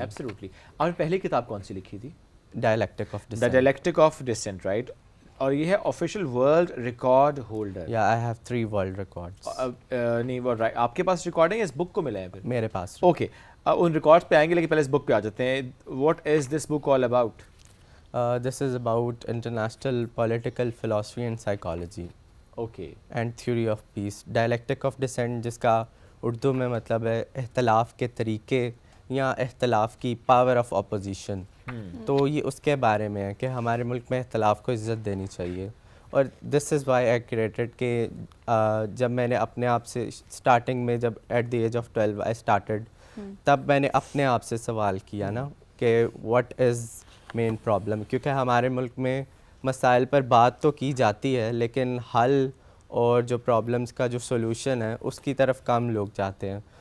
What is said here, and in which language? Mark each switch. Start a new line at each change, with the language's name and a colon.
Urdu: Absolutely. آپ نے پہلی کتاب کون سی لکھی تھی؟
English: Dialectic of dissent. The dialectic of dissent, right.
Urdu: اور یہ ہے
English: Official world record holder. یا I have 3 world records.
Urdu: نہیں وہ آپ کے پاس ریکارڈ ہے یا اس بک کو ملا ہے پھر؟ میرے پاس. اوکے, ان ریکارڈس پہ آئیں گے, لیکن پہلے اس بک پہ آ جاتے ہیں.
English: What is this book all about? This is about international political philosophy and psychology. Okay. And theory of peace.
Urdu: Dialectic of dissent, جس کا اردو میں مطلب ہے اختلاف کے طریقے یا اختلاف کی
English: Power of opposition.
Urdu: تو یہ اس کے بارے میں ہے کہ ہمارے ملک میں اختلاف کو عزت دینی چاہیے. اور
English: this is why I created
Urdu: کہ جب میں نے اپنے آپ سے اسٹارٹنگ میں جب
English: at the age of 12 I started,
Urdu: تب میں نے اپنے آپ سے سوال کیا نا کہ
English: what is main problem,
Urdu: کیونکہ ہمارے ملک میں مسائل پر بات تو کی جاتی ہے لیکن حل اور جو پرابلمس کا جو سولوشن ہے اس کی طرف کم لوگ جاتے ہیں.